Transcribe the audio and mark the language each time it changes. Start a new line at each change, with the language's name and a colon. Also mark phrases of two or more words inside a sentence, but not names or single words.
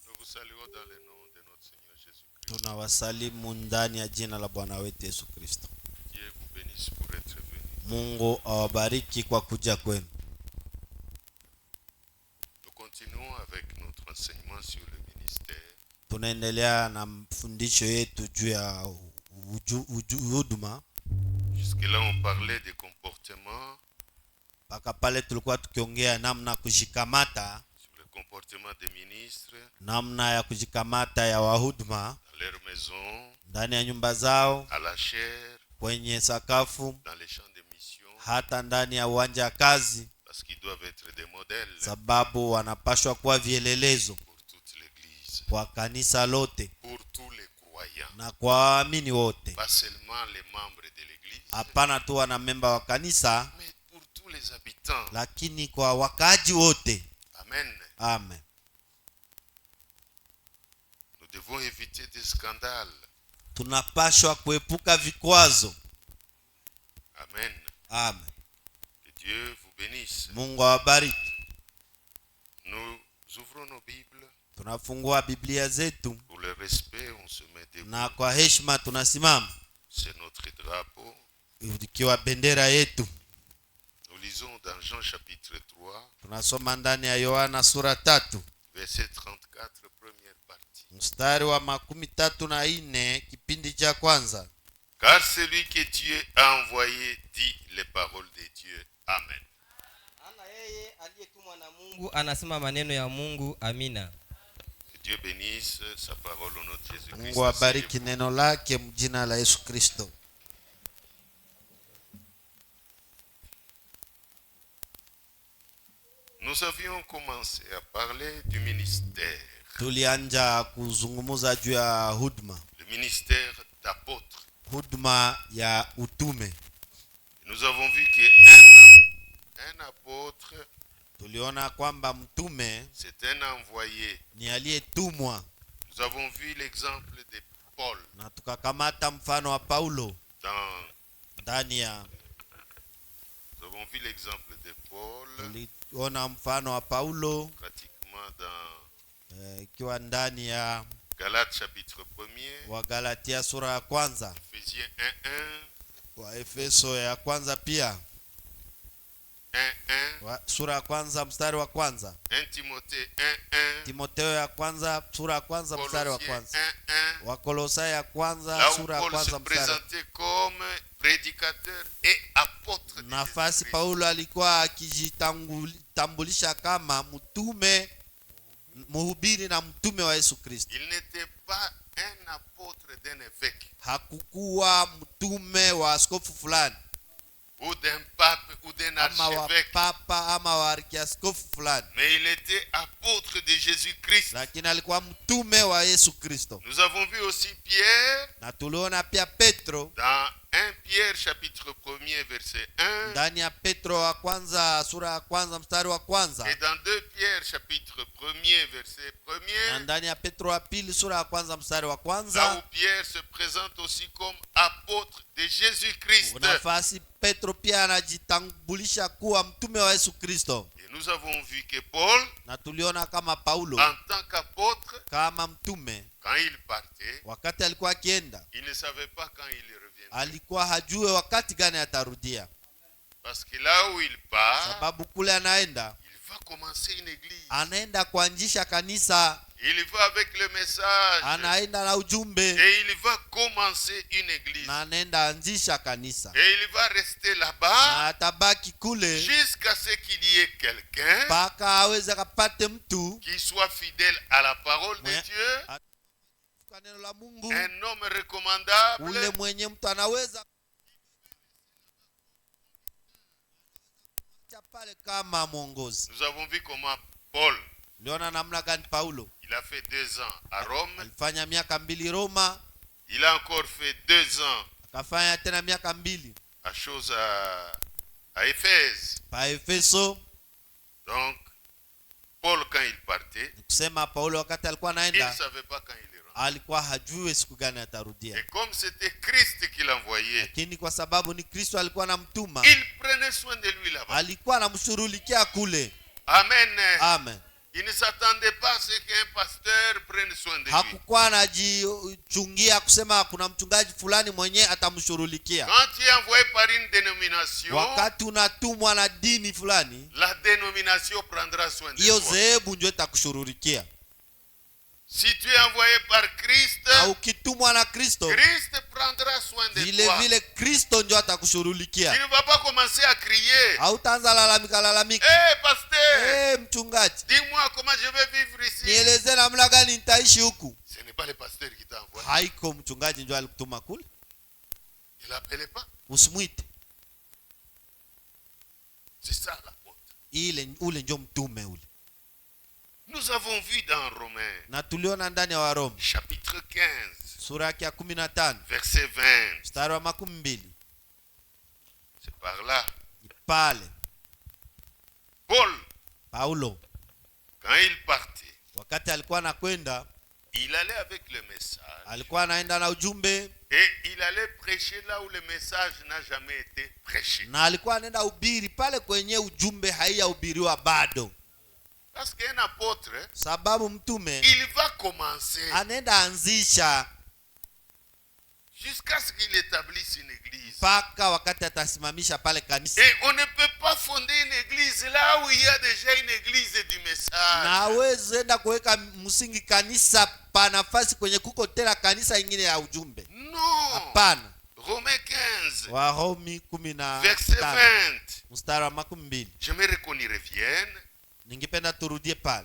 French: saluons dans le nom de notre Seigneur Jésus-Christ.
Swahili: Tunawasalimu ndani ya jina la Bwana wetu Yesu Kristo.
French: Dieu vous bénisse pour être venu.
Swahili: Mungu awabariki kwa kuja kwenu.
French: Nous continuons avec notre enseignement sur le ministère.
Swahili: Tunaendelea na mfundisho yetu juu ya huduma.
French: Jusque-là on parlait des comportements.
Swahili: Paka pale tulikuwa tukiongea namna kujikamata,
French: Sur le comportement des ministres.
Swahili: namna ya kujikamata ya wahuduma
French: Dans leur maison.
Swahili: ndani ya nyumba zao,
French: À la chair.
Swahili: kwenye sakafu,
French: Dans les champs de mission.
Swahili: hata ndani ya uwanja wa kazi,
French: Parce qu'ils doivent être des modèles.
Swahili: sababu wanapashwa kuwa vielelezo
French: Pour toute l'église.
Swahili: kwa kanisa lote
French: Pour tous les croyants.
Swahili: na kwa waamini wote.
French: Pas seulement les membres de l'église.
Swahili: Hapana tu wana memba wa kanisa,
French: Mais pour tous les habitants.
Swahili: lakini kwa wakaaji wote.
French: Amen.
Swahili: Amen.
French: Nous devons éviter des scandales.
Swahili: Tunapashwa kuepuka vikwazo.
French: Amen.
Swahili: Amen.
French: Que Dieu vous bénisse.
Swahili: Mungu awabariki.
French: Nous ouvrons nos Bibles.
Swahili: Tunafungua Biblia zetu
French: Pour le respect, on se met debout.
Swahili: na kwa heshima tunasimama
French: C'est notre drapeau.
Swahili: ikiwa bendera yetu.
French: Nous lisons dans Jean chapitre 3,
Swahili: Tunasoma ndani ya Yohana sura 3
French: verset 34, première partie.
Swahili: mstari wa 34 kipindi cha kwanza.
French: Car celui que Dieu a envoyé dit les paroles de Dieu. Amen.
Swahili: Ana yeye aliyetumwa na Mungu anasema maneno ya Mungu. Amina.
French: Que Dieu bénisse sa parole au nom de Jésus-Christ.
Swahili: Mungu abariki neno lake mjina la Yesu Kristo.
French: Nous avions commencé à parler du ministère.
Swahili: Tulianja kuzungumuza juu ya huduma.
French: Le ministère d'apôtre.
Swahili: Huduma ya utume.
French: Nous avons vu qu'un apôtre,
Swahili: Tuliona kwamba mtume
French: c'est un envoyé.
Swahili: ni aliyetumwa,
French: Nous avons vu l'exemple de Paul
Swahili: na tukakamata mfano wa Paulo
French: dans.
Swahili: ndani ya.
French: Nous avons vu l'exemple de Paul
Swahili: Tuliona mfano wa Paulo
French: pratiquement dans
Swahili: ikiwa ndani ya
French: Galates chapitre 1er,
Swahili: wa Galatia sura ya kwanza,
French: Ephésiens 1:1,
Swahili: wa Efeso ya kwanza pia 1:1, sura ya kwanza mstari wa kwanza,
French: 1 Timothée 1:1,
Swahili: Timotheo ya kwanza sura ya kwanza mstari wa
French: Colossiens
Swahili: kwanza, 1:1, wa Kolosai ya kwanza
French: là où
Swahili: sura ya
French: Paul se
Swahili: kwanza mstari.
French: présentait comme prédicateur et apôtre de
Swahili: Nafasi
French: Jésus-Christ.
Swahili: Paulo alikuwa akijitambulisha kama mtume, mhubiri na mtume wa Yesu Kristo.
French: Il n'était pas un apôtre d'un évêque
Swahili: Hakukuwa mtume wa askofu fulani
French: ou d'un pape ou d'un
Swahili: ama wa
French: archevêque,
Swahili: papa ama wa arkiaskofu fulani,
French: mais il était apôtre de Jésus-Christ.
Swahili: lakini alikuwa mtume wa Yesu Kristo.
French: Nous avons vu aussi Pierre
Swahili: Na tuliona pia Petro
French: dans 1 Pierre chapitre 1er verset 1
Swahili: ndani ya Petro wa kwanza sura ya kwanza mstari wa kwanza,
French: et dans 2 Pierre chapitre 1er verset
Swahili: na
French: 1er,
Swahili: ndani ya Petro wa pili sura ya kwanza mstari wa
French: là où
Swahili: kwanza.
French: Pierre se présente aussi comme apôtre de Jésus-Christ.
Swahili: Nafasi Petro pia anajitambulisha kuwa mtume wa Yesu Kristo.
French: Et nous avons vu que Paul,
Swahili: Na tuliona kama Paulo
French: en tant qu'apôtre,
Swahili: kama mtume,
French: quand il partait,
Swahili: wakati alikuwa akienda,
French: il ne savait pas quand il reviendrait.
Swahili: alikuwa hajue wakati gani atarudia,
French: Parce que là où il part,
Swahili: sababu kule anaenda,
French: il va commencer une église.
Swahili: anaenda kuanzisha kanisa,
French: Il va avec le message.
Swahili: anaenda na ujumbe,
French: Et il va commencer une église.
Swahili: na anaenda anzisha kanisa,
French: Et il va rester
Swahili: na
French: là-bas
Swahili: atabaki kule
French: jusqu'à ce qu'il y ait quelqu'un
Swahili: mpaka aweze kapate mtu
French: qui soit fidèle à la parole de Ouais. Dieu,
Swahili: kwa neno la Mungu,
French: un homme recommandable,
Swahili: ule mwenye mtu anaweza pale kama mwongozi.
French: Nous avons vu comment Paul,
Swahili: Uliona namna gani Paulo
French: il a fait 2 ans à Rome,
Swahili: alifanya miaka 2 Roma,
French: il a encore fait 2 ans
Swahili: akafanya tena miaka 2
French: à Éphèse.
Swahili: pa Efeso.
French: Donc, Paul, quand il partait,
Swahili: Kusema Paulo wakati alikuwa
French: il ne
Swahili: anaenda
French: savait pas quand il rentrait.
Swahili: alikuwa hajui siku gani atarudia,
French: Et comme c'était Christ qui l'envoyait,
Swahili: lakini kwa sababu ni Kristo alikuwa anamtuma,
French: il prenait soin de lui là-bas.
Swahili: alikuwa anamshughulikia kule.
French: Amen.
Swahili: Amen.
French: Il ne s'attendait pas à ce qu'un pasteur prenne lui.
Swahili: hakukuwa anajichungia kusema kuna mchungaji fulani mwenye atamshughulikia.
French: Quand tu es envoyé par une dénomination,
Swahili: Wakati unatumwa na dini fulani,
French: la dénomination prendra soin de
Swahili: hiyo
French: toi.
Swahili: zehebu ndio itakushughulikia.
French: Si tu es envoyé par Christ,
Swahili: Na ukitumwa na Kristo,
French: Christ prendra soin de
Swahili: vile
French: toi.
Swahili: vile Kristo ndio
French: Tu
Swahili: atakushughulikia.
French: ne vas pas commencer à crier.
Swahili: Hautaanza lalamika.
French: Pasteur,
Swahili: Mchungaji,
French: dis-moi comment je vais vivre ici.
Swahili: nieleze namna gani nitaishi huku.
French: Ce n'est pas le pasteur qui t'a envoyé.
Swahili: Haiko mchungaji ndio alikutuma kule.
French: Ne l'appelez pas.
Swahili: Usimwite.
French: C'est ça l'apôtre.
Swahili: Ule ndio mtume ule.
French: Nous avons vu dans Romains,
Swahili: Na tuliona ndani ya Waroma
French: chapitre 15,
Swahili: sura yake ya 15
French: verset 20.
Swahili: mstari wa 20.
French: C'est par là.
Swahili: Pale Paulo
French: Quand il partait,
Swahili: wakati alikuwa anakwenda,
French: il allait avec le message.
Swahili: alikuwa anaenda na ujumbe,
French: Et il allait prêcher là où le message n'a jamais été prêché.
Swahili: na alikuwa anaenda ubiri pale kwenye ujumbe haiyahubiriwa bado.
French: Parce qu'un apôtre,
Swahili: Sababu mtume
French: il va commencer
Swahili: anaenda anzisha
French: jusqu'à ce qu'il établisse une église.
Swahili: mpaka wakati atasimamisha pale kanisa.
French: Et on ne peut pas fonder une église là où il y a déjà une église du
Swahili: Na
French: message.
Swahili: hawezi enda kuweka msingi kanisa pa nafasi kwenye kuko tena kanisa ingine ya ujumbe.
French: Non.
Swahili: Hapana.
French: Romains 15,
Swahili: Warumi
French: verset 15 20.
Swahili: mstari wa 20.
French: J'aimerais qu'on y revienne
Swahili: Ningependa turudie pale